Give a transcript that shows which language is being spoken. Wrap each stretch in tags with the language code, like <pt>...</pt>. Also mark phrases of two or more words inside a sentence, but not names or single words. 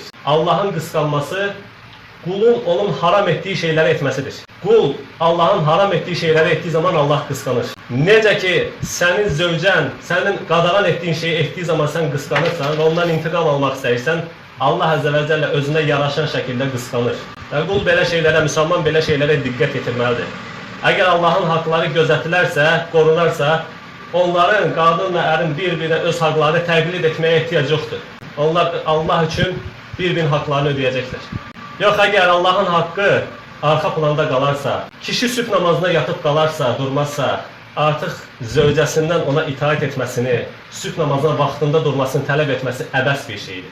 <tr>Allah'ın kıskanması kulun onun haram ettiği şeyleri etmesidir. Kul Allah'ın haram ettiği şeyleri ettiği zaman Allah kıskanır. Nece ki senin zövcen, senin qadağan ettiğin şeyi ettiği zaman sen kıskanırsan ve ondan intikam almak istersen, Allah</tr> <ar>عز و جل</ar> <tr>özüne yaraşan şekilde kıskanır.</tr> <az>Və qul belə şeylərə, müsəlman belə şeylərə diqqət yetirməlidir. Əgər Allah'ın haqları gözətilərsə, qorunarsa, onların, qadın və ərin bir-birinə öz haqları təqlid etməyə ehtiyac yoxdur. Onlar Allah üçün bir-birinin haqlarını ödəyəcəkdir. Yox, əgər Allah'ın haqqı arxa planda qalarsa, kişi sübh namazına yatıp qalarsa, durmazsa, artıq zövcəsindən ona itaat etməsini, sübh namazına vaxtında durmasını tələb etməsi əbəs bir şeydir.</az>